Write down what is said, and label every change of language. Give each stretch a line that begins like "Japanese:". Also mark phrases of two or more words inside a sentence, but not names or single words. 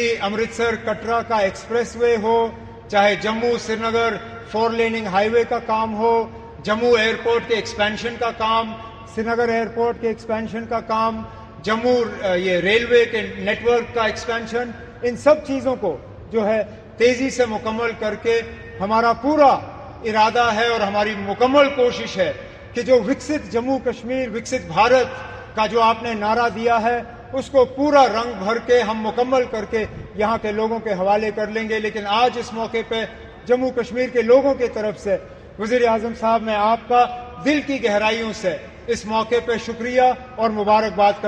Urdu: امرتسر کٹرا کا ایکسپریس وے ہو، چاہے جموں سری نگر
English: 4 laning highway
Urdu: کا کام ہو، جموں ایئرپورٹ کے ایکسپینشن کا کام، سری نگر ایئرپورٹ کے ایکسپینشن کا کام، جموں یہ ریلوے کے نیٹ ورک کا ایکسپینشن، ان سب چیزوں کو جو ہے تیزی سے مکمل کر کے ہمارا پورا ارادہ ہے اور ہماری مکمل کوشش ہے کہ جو وکست جموں کشمیر، وکست بھارت کا جو آپ نے نعرہ دیا ہے اس کو پورا رنگ بھر کے ہم مکمل کر کے یہاں کے لوگوں کے حوالے کر لیں گے۔ لیکن آج اس موقع پہ جموں کشمیر کے لوگوں کی طرف سے وزیر اعظم صاحب، میں آپ کا دل کی گہرائیوں سے اس موقع پہ شکریہ اور مبارکباد کرتا ہوں۔